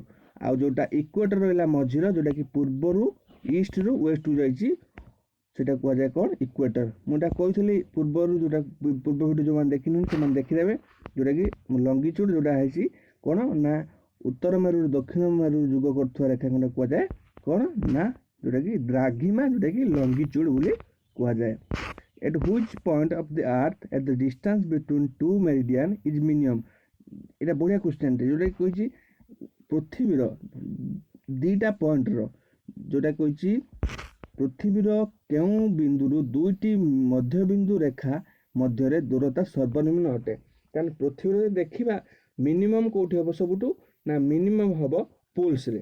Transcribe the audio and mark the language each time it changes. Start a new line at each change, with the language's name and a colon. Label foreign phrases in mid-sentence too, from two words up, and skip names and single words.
Odia: ଆଉ ଯେଉଁଟା ଇକ୍ୱେଟର ରହିଲା ମଝିର, ଯେଉଁଟାକି ପୂର୍ବରୁ ଇଷ୍ଟରୁ ୱେଷ୍ଟକୁ ଯାଇଛି, ସେଇଟା କୁହାଯାଏ କ'ଣ ଇକ୍ୱେଟର। ମୁଁ ଏଇଟା କହିଥିଲି ପୂର୍ବରୁ, ଯେଉଁଟା ପୂର୍ବ ଭିଡ଼ିଓ ଯେଉଁମାନେ ଦେଖିନାହାନ୍ତି ସେମାନେ ଦେଖିଦେବେ। ଯେଉଁଟାକି ଲଙ୍ଗିଚ୍ୟୁଡ଼ ଯେଉଁଟା ହେଇଛି କ'ଣ ନା ଉତ୍ତର ମେରୁରୁ ଦକ୍ଷିଣ ମେରୁ ଯୁଗ କରୁଥିବା ରେଖାଖଣ୍ଡ କୁହାଯାଏ କ'ଣ ନା ଯେଉଁଟାକି ଦ୍ରାଘିମା, ଯେଉଁଟାକି ଲଙ୍ଗିଚ୍ୟୁଡ଼ ବୋଲି କୁହାଯାଏ।
English: At which point of the earth at the distance between two meridian is minimum।
Odia: ଏଇଟା ବଢ଼ିଆ କ୍ୱେଶ୍ଚନଟେ, ଯେଉଁଟାକି କହିଛି ପୃଥିବୀର ଦୁଇଟା ପଏଣ୍ଟର, ଯେଉଁଟା କହିଛି ପୃଥିବୀର କେଉଁ ବିନ୍ଦୁରୁ ଦୁଇଟି ମଧ୍ୟବିନ୍ଦୁ ରେଖା ମଧ୍ୟରେ ଦୂରତା ସର୍ବନିମ୍ନ ଅଟେ। କାରଣ ପୃଥିବୀରେ ଦେଖିବା ମିନିମମ୍ କେଉଁଠି ହେବ, ସବୁଠୁ ନା ମିନିମମ୍ ହେବ ପୋଲ୍ସରେ।